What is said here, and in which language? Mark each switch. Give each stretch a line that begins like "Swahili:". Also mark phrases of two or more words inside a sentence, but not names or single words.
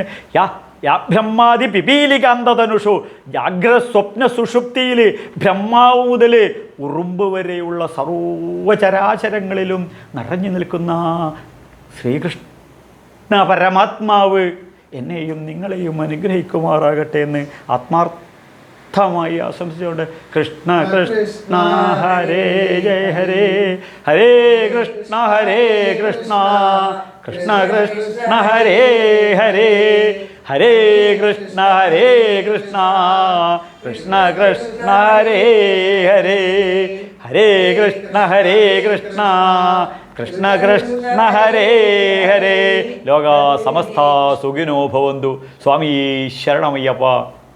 Sanskrit: ബ്രഹ്മാദി പിപീലികാന്തതനുഷു.
Malayalam: ജാഗ്രസ്വപ്ന സുഷുപ്തിയിൽ ബ്രഹ്മാവ് മുതൽ ഉറുമ്പ് വരെയുള്ള സർവചരാചരങ്ങളിലും നിറഞ്ഞു നിൽക്കുന്ന ശ്രീകൃഷ്ണ പരമാത്മാവ് എന്നെയും നിങ്ങളെയും അനുഗ്രഹിക്കുമാറാകട്ടെ എന്ന് ആത്മാർത്ഥമായി ആശംസിച്ചുകൊണ്ട്
Sanskrit: കൃഷ്ണ കൃഷ്ണ ഹരേ ജയ ഹരേ, ഹരേ കൃഷ്ണ കൃഷ്ണ കൃഷ്ണ ഹരേ ഹരേ, ഹരേ കൃഷ്ണ കൃഷ്ണ കൃഷ്ണ ഹരേ ഹരേ, ഹരേ കൃഷ്ണ കൃഷ്ണ കൃഷ്ണ കൃഷ്ണ ഹരേ ഹരേ. ലോകാ സമസ്ത സുഖിനോ ഭവന്തു.
Malayalam: സ്വാമി ശരണമയ്യപ്പ.